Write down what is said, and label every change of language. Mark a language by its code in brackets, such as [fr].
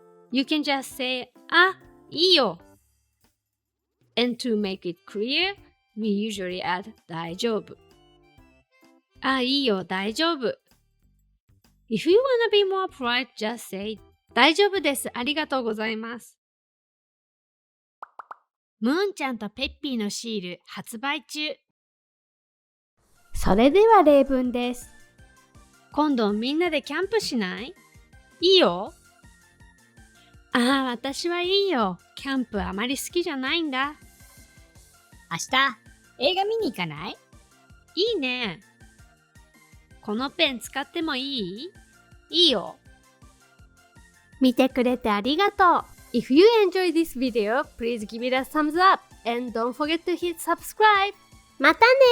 [en] You can just say, あ、いいよ. And to make it clear, we usually add 大丈夫. [ja] あ、いいよ、大丈夫. [en] If you wanna be more polite, just say, 大丈夫です、ありがとうございます。 [ja] ムーンちゃんとペッピーのシール発売中。それでは例文です。今度みんなでキャンプしない？いいよ。ああ、私はいいよ。キャンプあまり好きじゃないんだ。明日、映画見に行かない？いいね。このペン使ってもいい？いいよ。見てくれてありがとう。 [en] If you enjoyed this video, please give it a thumbs up and don't forget to hit subscribe. またね